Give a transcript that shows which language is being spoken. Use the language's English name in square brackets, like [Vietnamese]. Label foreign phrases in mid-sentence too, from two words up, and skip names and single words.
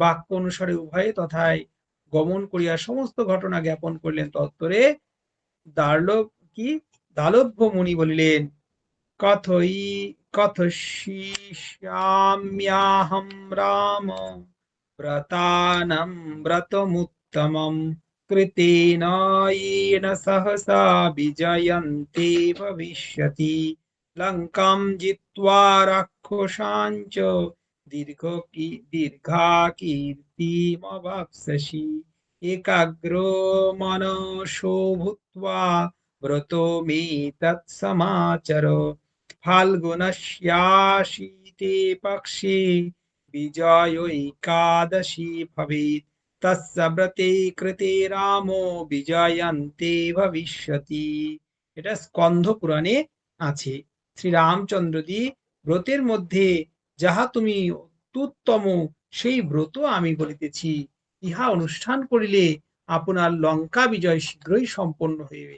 [Bangla] বাক্য অনুসারে উভয়ে তথায় গমন করিয়া সমস্ত ঘটনা জ্ঞাপন করলেন। তত্ত্বরে দালভ্য মুনি বলিলেন, [Sanskrit] কথয়িষ্যাম্যহং রাম ব্রতানাং ব্রতমুত্তমং কৃতেন येन सहसा विजयन्ते भविष्यति लङ्कां जित्वा राक्षसांश्च दीर्घाकीर्तिमवाप्स्यसि एकाग्रो मनसो भूत्वा व्रतो मे तत्समाचर फाल्गुनस्याशीते पक्षे विजयैकादशी भवेत् तस्य ব্রতে কৃতে রামো বিজয়ন্তে ভবিষ্যতি। [Bangla] এটা স্কন্ধ পুরাণে আছে। শ্রী রামচন্দ্রজি ব্রতের মধ্যে যাহা তুমি অত্যুত্তম সেই ব্রত আমি বলিতেছি, ইহা অনুষ্ঠান করিলে আপনার লঙ্কা বিজয় শীঘ্রই সম্পন্ন হইবে।